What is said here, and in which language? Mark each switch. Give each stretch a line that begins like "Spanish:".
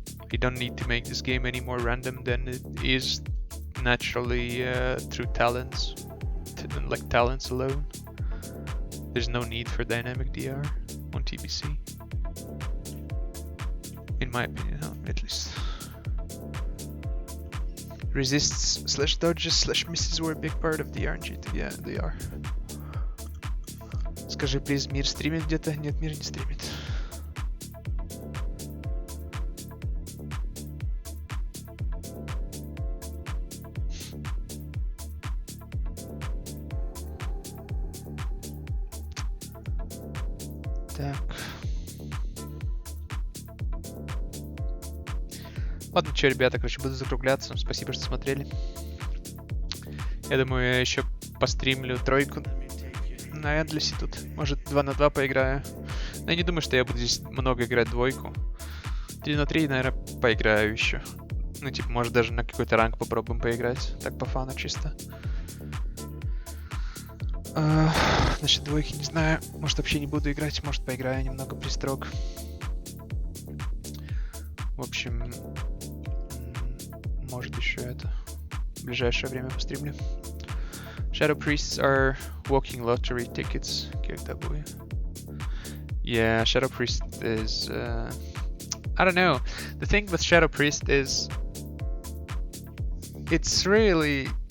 English: You don't need to make this game any more random than it is naturally through talents, like talents alone. There's no need for dynamic DR on TBC. In my opinion, at least. Resists / dodges / misses were a big part of the RNG. Yeah, they are.
Russian: Скажи, please, Мир стримит где-то? Нет, Мир не стримит. Так. Ладно, что, ребята, короче, буду закругляться. Спасибо, что смотрели. Я думаю, я еще постримлю тройку на Endless тут. Может, 2 на 2 поиграю. Но я не думаю, что я буду здесь много играть двойку. 3 на 3, наверное, поиграю еще. Ну, типа, может, даже на какой-то ранг попробуем поиграть. Так, по фану чисто. Насчет двойки не знаю. Может, вообще не буду играть. Может, поиграю немного пристрок. В общем, может еще это в ближайшее время постримлю.
English: Shadow Priests are walking lottery tickets.
Russian: Как-то будет.
English: Yeah, Shadow Priest is... I don't know. The thing with Shadow Priest is... It's really...